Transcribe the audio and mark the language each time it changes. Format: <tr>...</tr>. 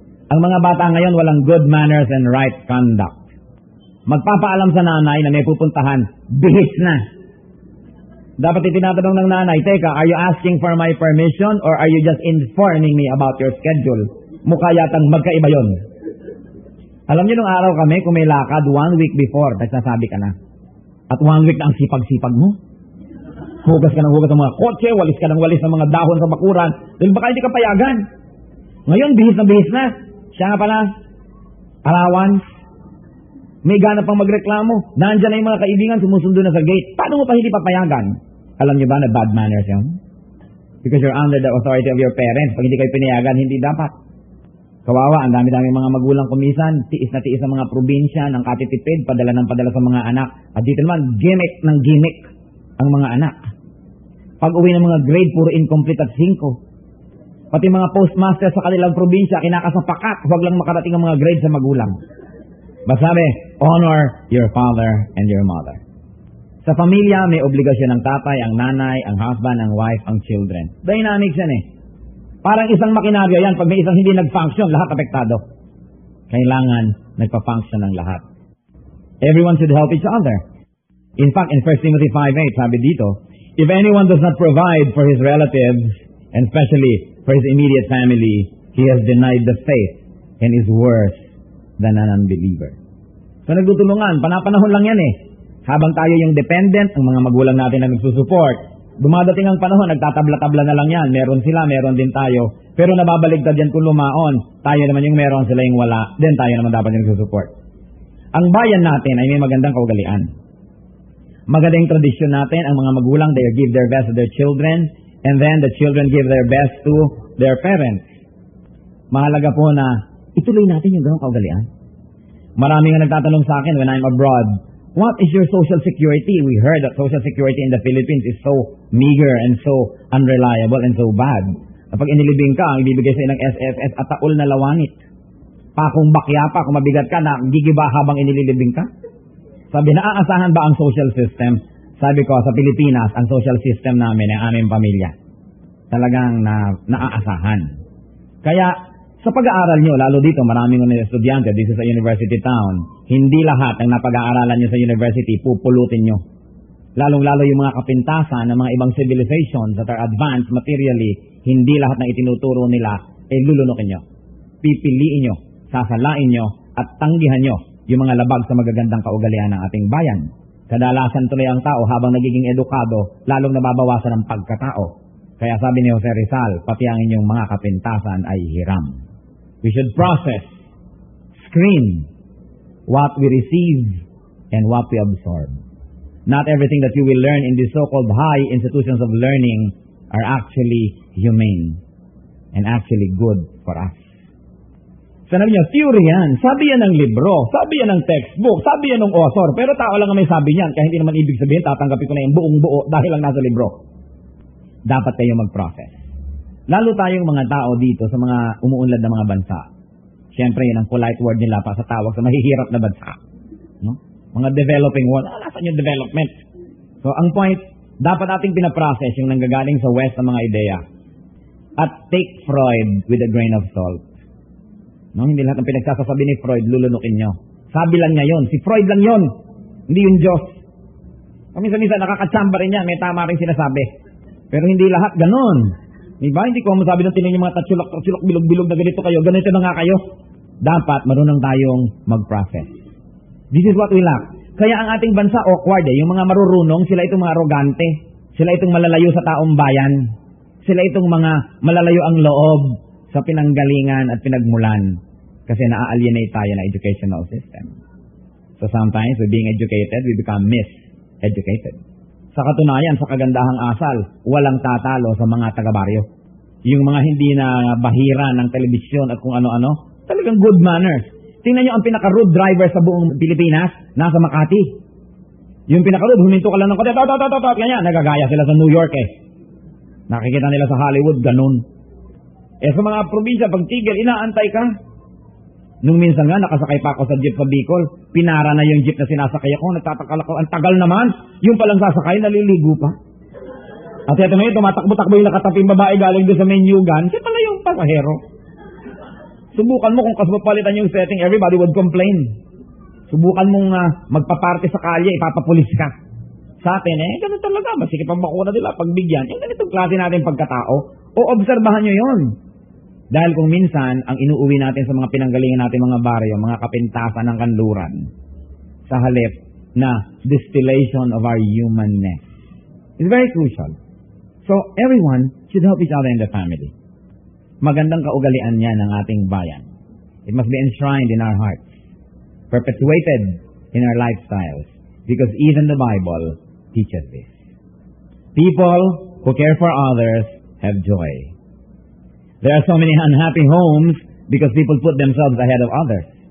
<tl>Ang mga bata ngayon walang</tl> <en>good manners and right conduct.</en> <tl>Magpapaalam sa nanay na may pupuntahan, bihis na. Dapat itinatanong ng nanay, teka,</tl> <en>are you asking for my permission or are you just informing me about your schedule?</en> <tl>Mukha yatang magkaiba yon. Alam niyo nung araw kami, kung may lakad, 1 week before, nagsasabi ka na. At 1 week na ang sipag-sipag mo. Hugas ka ng hugas ng mga kotse, walis ka ng walis ng mga dahon sa bakuran, dahil baka hindi ka payagan. Ngayon, bihis na. Siya nga pala, allowance, may ganap pang magreklamo. Nandyan na yung mga kaibigan, sumusundo na sa gate. Paano mo pa hindi papayagan? Alam niyo ba na</tl> <en>bad manners</en> <tl>yun?</tl> <en>Because you're under the authority of your parents.</en> <tl>Pag hindi kayo pinayagan, hindi dapat. Kawawa, ang dami-dami mga magulang kumisan, tiis na tiis sa mga probinsya, ng katitipid, padala ng padala sa mga anak. At dito naman, gimmick ng gimmick ang mga anak. Pag uwi ng mga grade, puro incomplete at 5. Pati mga postmaster sa kanilang probinsya, kinakasapakat, huwag lang makarating ang mga grade sa magulang.</tl> <en>Basabi, honor your father and your mother.</en> <tl>Sa pamilya, may obligasyon ng tatay, ang nanay, ang husband, ang wife, ang children. Dynamics yan eh. Parang isang makinaryo yan. Pag may isang hindi nag-function, lahat apektado. Kailangan nagpa-function ng lahat.</tl> <en>Everyone should help each other. In fact, in 1 Timothy 5:8,</en> <tl>sabi dito,</tl> <en>if anyone does not provide for his relatives, and especially for his immediate family, he has denied the faith and is worse than an unbeliever.</en> <tl>So nagtutulungan, panapanahon lang yan eh. Habang tayo yung dependent, ang mga magulang natin na nagsusupport, dumadating ang panahon, nagtatabla-tabla na lang yan. Meron sila, meron din tayo. Pero nababaligtad yan kung lumaon. Tayo naman yung meron, sila yung wala. Then tayo naman dapat yung nagsusupport. Ang bayan natin ay may magandang kaugalian. Magandang tradisyon natin, ang mga magulang,</tl> <en>they give their best to their children, and then the children give their best to their parents.</en> <tl>Mahalaga po na ituloy natin yung ganong kaugalian. Maraming nga nagtatanong sa akin</tl> <en>when I'm abroad, what is your social security? We heard that social security in the Philippines is so meager and so unreliable and so bad.</en> <tl>Kapag inilibing ka, ang ibibigay sa'yo ng SSS at taol na lawanit. Pakong bakya pa, kung mabigat ka, gigiba habang inililibing ka. Sabi, naaasahan ba ang social system? Sabi ko, sa Pilipinas, ang social system namin, ang aming pamilya, talagang naaasahan. Kaya, sa pag-aaral nyo, lalo dito, maraming estudyante, dito sa university town, hindi lahat ng napag-aaralan nyo sa university, pupulutin nyo. Lalong-lalo yung mga kapintasan ng mga ibang civilizations</tl> <en>that are advanced materially,</en> <tl>hindi lahat ng itinuturo nila, lulunukin nyo. Pipiliin nyo, sasalain nyo, at tanggihan nyo yung mga labag sa magagandang kaugalian ng ating bayan. Kadalasan tuloy ang tao habang nagiging edukado, lalong nababawasan ang pagkatao. Kaya sabi ni Jose Rizal, pati ang inyong mga kapintasan ay hiram.</tl> <en>We should process, screen, what we receive and what we absorb. Not everything that you will learn in these so-called high institutions of learning are actually humane and actually good for us.</en> <tl>Sabi niya, theory yan. Sabi yan ng libro. Sabi yan ng textbook. Sabi yan ng author. Pero tao lang ang may sabi niyan. Kaya hindi naman ibig sabihin, tatanggapin ko na yung buong buo dahil lang nasa libro. Dapat kayo mag-process. Lalo tayong mga tao dito sa mga umuunlad na mga bansa. Siyempre, yun ang polite word nila pa sa tawag sa mahihirap na bansa. No? Mga developing world. Nasaan yung development? So, ang point, dapat ating pinaprocess yung nanggagaling sa West ng mga ideya. At</tl> <en>take Freud with a grain of salt.</en> <tl>No? Hindi lahat ng pinagsasasabi ni Freud, lulunukin nyo. Sabi lang niya yun. Si Freud lang yun. Hindi yung Diyos. Minsan-minsan nakakatsamba rin yan. May tama rin sinasabi. Pero hindi lahat ganun. Diba? Hindi ko masabi ng tinan yung mga tatsulok, bilog-bilog na ganito kayo. Ganito na nga kayo. Dapat marunong tayong mag-process.</tl> <en>This is what we lack.</en> <tl>Kaya ang ating bansa awkward eh. Yung mga marurunong, sila itong mga arrogante. Sila itong malalayo sa taong bayan. Sila itong mga malalayo ang loob sa pinanggalingan at pinagmulan. Kasi na-alienate tayo ng educational system.</tl> <en>So sometimes, with being educated, we become miseducated.</en> <tl>Sa katunayan, sa kagandahang asal, walang tatalo sa mga taga-baryo. Yung mga hindi na bahira ng telebisyon at kung ano-ano, talagang</tl> <en>good manners.</en> <tl>Tingnan nyo ang pinaka-rude driver sa buong Pilipinas, nasa Makati. Yung pinaka-rude, huminto ka lang ng kote, ganyan, nagagaya sila sa New York eh. Nakikita nila sa Hollywood, ganun. Sa mga probinsya, pag tigil, inaantay ka. Nung minsan nga, nakasakay pa ako sa jeep sa Bicol, pinara na yung jeep na sinasakay ako, nagtatakal ako, ang tagal naman, yung palang sasakay, naliligo pa. At ito ngayon, tumatakbo-takbo yung nakataping babae galing doon sa menyugan, siya pala yung pasahero. Subukan mo kung kasapalitan yung setting,</tl> <en>everybody would complain.</en> <tl>Subukan mong magpaparty sa kalye, ipapapulis ka. Sa atin, ganun talaga, masikip ang bakuna nila, pagbigyan, yung ganitong klase natin pagkatao, o obserbahan nyo yun. Dahil kung minsan, ang inuuwi natin sa mga pinanggalingan natin mga baryo, mga kapintasan ng kanluran, sa halip na</tl> <en>distillation of our humanness. It's very crucial. So, everyone should help each other in the family.</en> <tl>Magandang kaugalian niya ng ating bayan.</tl> <en>It must be enshrined in our hearts, perpetuated in our lifestyles, because even the Bible teaches this. People who care for others have joy. There are so many unhappy homes because people put themselves ahead of others.</en>